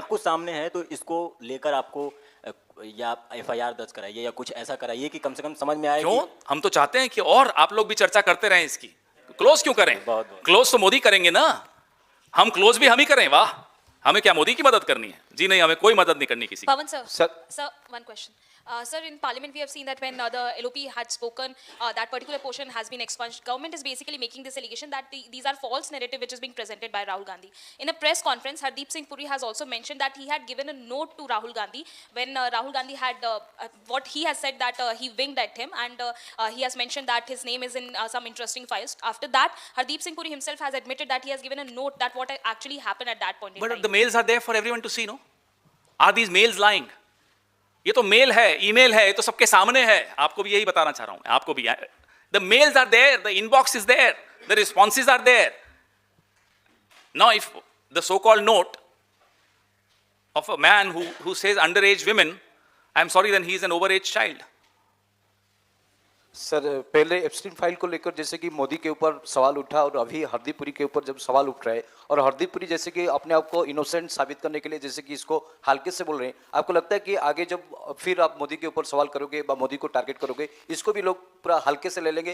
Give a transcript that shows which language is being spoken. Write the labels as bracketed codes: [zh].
[hi] सब कुछ सामने है तो इसको लेकर आपको या एफआईआर दर्ज कराइए या कुछ ऐसा कराइए कि कम से कम समझ में आए क्यों? कि हम तो चाहते हैं कि और आप लोग भी चर्चा करते रहें इसकी। क्लोज क्यों करें? बहुत। क्लोज तो मोदी करेंगे ना, हम क्लोज भी हम ही करें। वाह, हमें क्या मोदी की मदद करनी है? जी नहीं, हमें कोई मदद नहीं करनी किसी की। [en] Pawan sir, one question. Sir, in Parliament we have seen that when the LOP had spoken, that particular portion has been expunged. Government is basically making this allegation that these are false narrative which is being presented by Rahul Gandhi. In a press conference, Hardeep Singh Puri has also mentioned that he had given a note to Rahul Gandhi when Rahul Gandhi had what he has said that he winged at him, and he has mentioned that his name is in some interesting files. After that, Hardeep Singh Puri himself has admitted that he has given a note that what actually happened at that point in But time. the mails are there for everyone to see, no? Are these mails lying? [hi] ये तो mail है, email है, ये तो सबके सामने है। आपको भी यही बताना चाह रहा हूं, आपको भी। [en] The mails are there, the inbox is there, the responses are there. Now, if the so-called note of a man who says underage women, I'm sorry, then he is an overage child. [hi] Sir पहले Epstein file को लेकर जैसे कि मोदी के ऊपर सवाल उठा और अभी हरदीप पुरी के ऊपर जब सवाल उठ रहा है और हरदीप पुरी जैसे कि अपने आप को इनोसेंट साबित करने के लिए जैसे कि इसको हल्के से बोल रहे हैं, आपको लगता है कि आगे जब फिर आप मोदी के ऊपर सवाल करोगे या मोदी को टारगेट करोगे, इसको भी लोग पूरा हल्के से ले लेंगे?